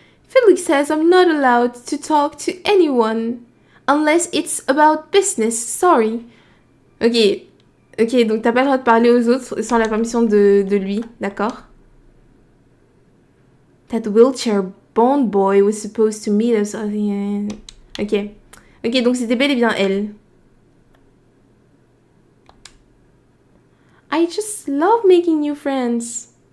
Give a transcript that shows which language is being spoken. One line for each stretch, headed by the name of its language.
English: Felix says I'm not allowed to talk to anyone unless it's about business. Sorry.
French: Ok, donc t'as pas le droit de parler aux autres sans la permission de lui, d'accord?
English: That wheelchair bond boy was supposed to meet us.
French: Ok, donc c'était bel et bien elle.
English: I just love making new friends.